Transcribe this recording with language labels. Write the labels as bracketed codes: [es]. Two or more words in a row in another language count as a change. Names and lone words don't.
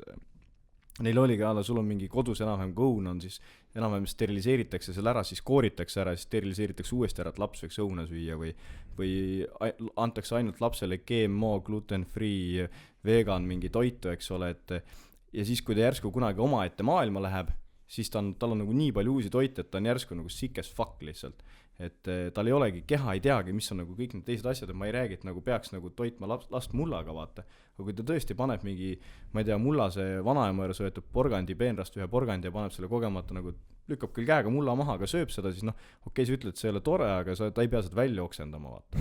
[et] Neil oligi alla, sul on mingi kodus enam-vähem õun on, siis enam-vähem steriliseeritakse selle ära, siis kooritakse ära, siis steriliseeritakse uuesti ära, et laps võiks õuna süüa või antakse ainult lapsele GMO, gluten-free, vegan mingi toitu, eks ole, et ja siis, kui ta järsku kunagi omaette maailma läheb, siis tal on nagu nii palju uusi toite, et ta on järsku nagu [en] sick as fuck [et] lihtsalt. Et tal ei olegi, keha ei teagi, mis on nagu kõik need teised asjad, et ma ei räägi, et nagu peaks nagu toitma last mullaga, vaata. aga kui ta tõesti paneb mingi, ma ei tea, mullase vanaema juures võetud porgandi peenrast ühe porgandi ja paneb selle kogemata nagu lükkab küll käega mulla maha, aga sööb seda, siis okei, sa ütled, et see ei ole tore, aga ta ei pea seda välja oksendama, vaata.